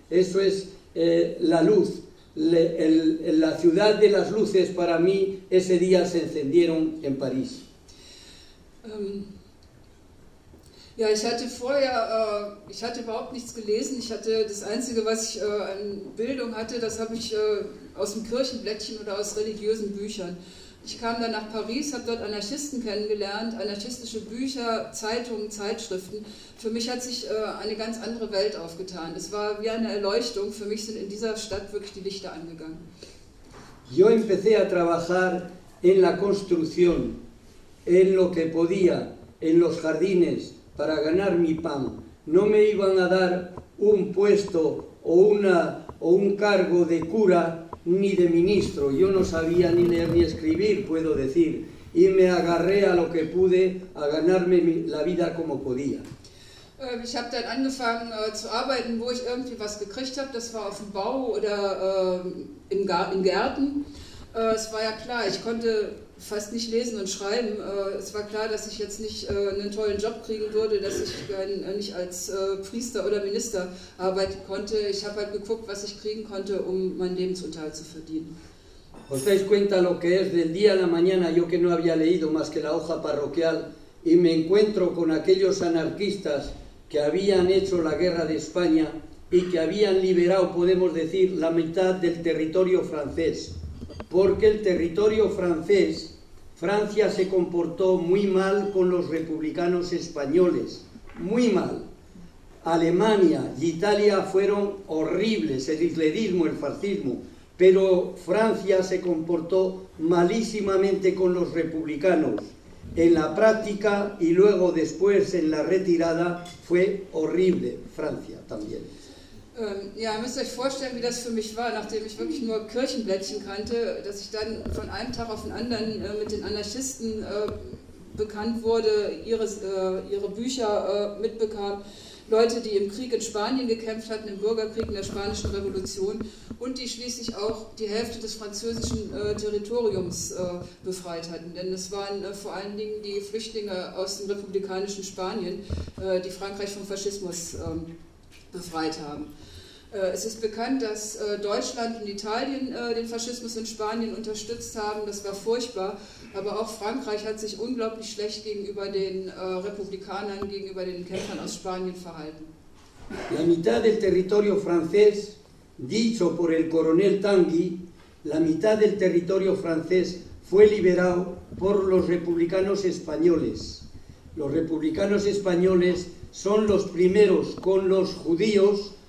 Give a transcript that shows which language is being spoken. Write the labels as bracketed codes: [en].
[es] Eso es la luz, la ciudad de las luces para mí, ese día se encendieron en París. [de] Ja, ich hatte vorher, ich hatte überhaupt nichts gelesen. Ich hatte das Einzige, was ich an Bildung hatte, das habe ich aus dem Kirchenblättchen oder aus religiösen Büchern. Ich kam dann nach Paris, habe dort Anarchisten kennengelernt, anarchistische Bücher, Zeitungen, Zeitschriften. Für mich hat sich eine ganz andere Welt aufgetan. Es war wie eine Erleuchtung. Für mich sind in dieser Stadt wirklich die Lichter angegangen. [es] Yo empecé a trabajar en la construcción, en lo que podía, en los jardines, para ganar mi pan. No me iban a dar un puesto o un cargo de cura ni de ministro. Yo no sabía ni leer ni escribir, puedo decir. Y me agarré a lo que pude a ganarme la vida como podía. [de] Ich habe dann angefangen zu arbeiten, wo ich irgendwie was gekriegt habe. Das war auf dem Bau oder in Gärten. Es war ja klar, ich konnte fast nicht lesen und schreiben. Es war klar, dass ich jetzt nicht einen tollen Job kriegen würde, dass ich nicht als Priester oder Minister arbeiten konnte. Ich habe halt geguckt, was ich kriegen konnte, um meinen Lebensunterhalt zu verdienen. [es] Os dais cuenta lo que es del día a la mañana, yo que no había leído más que la hoja parroquial, y me encuentro con aquellos anarquistas que habían hecho la guerra de España y que habían liberado, podemos decir, la mitad del territorio francés. Porque el territorio francés, Francia se comportó muy mal con los republicanos españoles, muy mal. Alemania y Italia fueron horribles, el hitlerismo, el fascismo, pero Francia se comportó malísimamente con los republicanos. En la práctica y luego después en la retirada fue horrible Francia también. [de] Ja, ihr müsst euch vorstellen, wie das für mich war, nachdem ich wirklich nur Kirchenblättchen kannte, dass ich dann von einem Tag auf den anderen mit den Anarchisten bekannt wurde, ihre Bücher mitbekam, Leute, die im Krieg in Spanien gekämpft hatten, im Bürgerkrieg in der Spanischen Revolution und die schließlich auch die Hälfte des französischen Territoriums befreit hatten. Denn es waren vor allen Dingen die Flüchtlinge aus dem republikanischen Spanien, die Frankreich vom Faschismus befreit haben. Es ist bekannt, dass Deutschland und Italien den Faschismus in Spanien unterstützt haben. Das war furchtbar. Aber auch Frankreich hat sich unglaublich schlecht gegenüber den Republikanern, gegenüber den Kämpfern aus Spanien verhalten. [es] La mitad del territorio francés, dicho por el coronel Tanguy, la mitad del territorio francés fue liberado por los republicanos españoles. Los republicanos españoles son los primeros con los judíos,